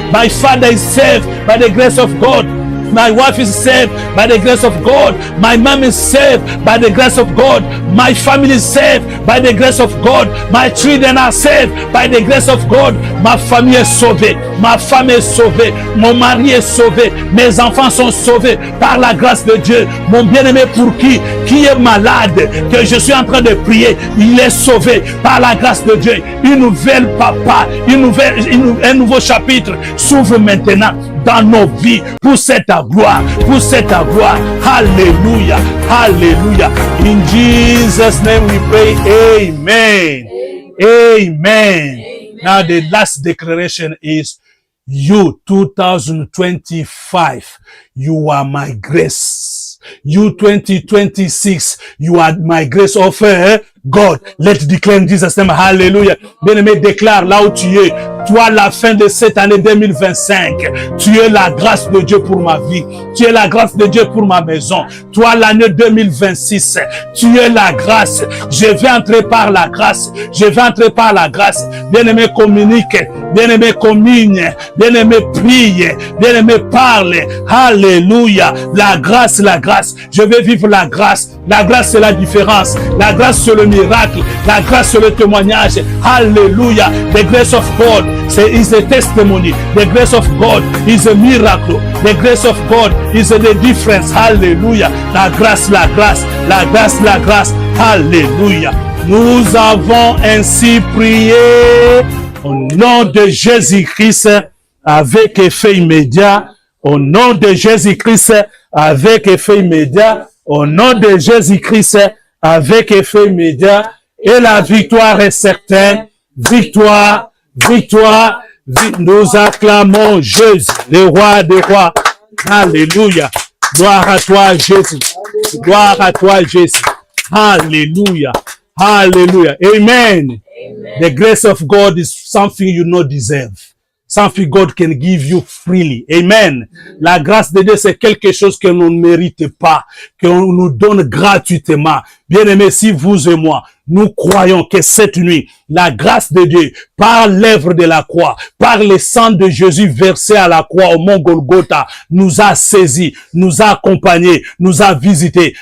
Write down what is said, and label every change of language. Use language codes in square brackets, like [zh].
[en] My father is saved by the grace of God. My wife is saved by the grace of God. My mom is saved by the grace of God. My family is saved by the grace of God. My children are saved by the grace of God. [fr] Ma famille est sauvée. Ma femme est sauvée. Mon mari est sauvé. Mes enfants sont sauvés par la grâce de Dieu. Mon bien-aimé pour qui est malade, que je suis en train de prier, il est sauvé par la grâce de Dieu. Une nouvelle papa, un nouveau chapitre s'ouvre maintenant dans nos vies pour cette gloire, pour cette gloire. [en] Hallelujah, hallelujah. In Jesus' name we pray. Amen. Amen. Now the last declaration is, you 2025, you are my grace. You 2026, you are my grace of God. Let's declare in Jesus' name. Hallelujah. [fr] Bien-aimé, déclare là où tu es. Toi, la fin de cette année 2025, tu es la grâce de Dieu pour ma vie. Tu es la grâce de Dieu pour ma maison. Toi, l'année 2026, tu es la grâce. Je vais entrer par la grâce. Je vais entrer par la grâce. Bien-aimé, communique. Bien-aimé, communique. Bien-aimé, prie. Bien-aimé, parle. Alléluia. La grâce, la grâce. Je vais vivre la grâce. La grâce, c'est la différence. La grâce, c'est le miracle. La grâce, c'est le témoignage. Alléluia. [en] The grace of God is a testimony. The grace of God is a miracle. The grace of God is the difference. [fr] Hallelujah. La grâce, la grâce. La grâce, la grâce. Alléluia. Nous avons ainsi prié au nom de Jésus-Christ avec effet immédiat. Au nom de Jésus-Christ avec effet immédiat. Au nom de Jésus-Christ avec effet immédiat. Et la victoire est certaine. Victoire, victoire, nous acclamons Jésus, le roi des rois. Alléluia. Gloire à toi, Jésus. Gloire à toi, Jésus. [en] Hallelujah. Hallelujah. Amen. The grace of God is something you not deserve. Something God can give you freely. Amen. [fr] La grâce de Dieu, c'est quelque chose que l'on ne mérite pas, qu'on nous donne gratuitement. Bien-aimés, si vous et moi, nous croyons que cette nuit, la grâce de Dieu, par l'œuvre de la croix, par le sang de Jésus versé à la croix au mont Golgotha, nous a saisis, nous a accompagnés, nous a visités.